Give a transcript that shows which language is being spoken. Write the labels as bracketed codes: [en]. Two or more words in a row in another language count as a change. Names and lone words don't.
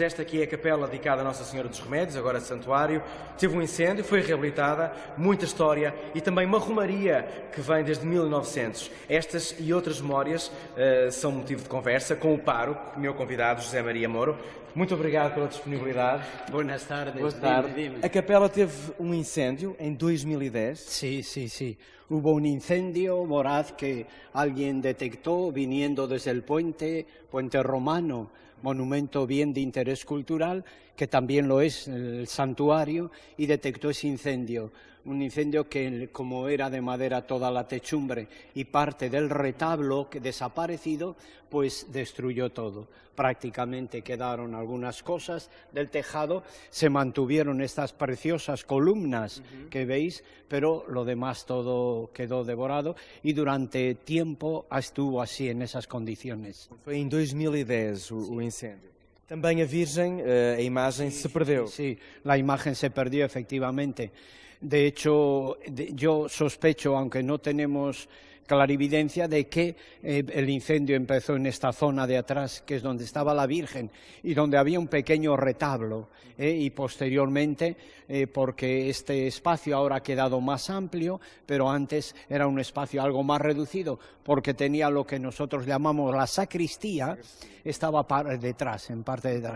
[pt] Esta aqui é a capela dedicada a Nossa Senhora dos Remédios, agora santuário. Teve um incêndio, foi reabilitada, muita história e também uma romaria que vem desde 1900. Estas e outras memórias são motivo de conversa com o pároco, meu convidado José Maria Moro. Muito obrigado pela disponibilidade. [es] Buenas tardes. [pt] Boa tarde. [es] Dime. [pt] A capela teve um incêndio em 2010. [es] Sí, sí, sí. Hubo un incendio voraz que alguien detectó viniendo desde el puente romano, monumento bien de interés cultural, que también lo es el santuario, y detectó ese incendio. Un incendio que, como era de madera toda la techumbre y parte del retablo que desaparecido, pues destruyó todo. Prácticamente quedaron algunas cosas del tejado, se mantuvieron estas preciosas columnas que veis, pero lo demás todo quedó devorado y durante tiempo estuvo así en esas condiciones. [pt] Foi em 2010 o incêndio. Também a Virgem, a imagem se perdeu. [es] Sí, la imagen se perdió efectivamente. De hecho, yo sospecho, aunque no tenemos clarividencia, de que el incendio empezó en esta zona de atrás, que es donde estaba la Virgen y donde había un pequeño retablo, y posteriormente, porque este espacio ahora ha quedado más amplio, pero antes era un espacio algo más reducido, porque tenía lo que nosotros llamamos la sacristía, estaba detrás, en parte detrás.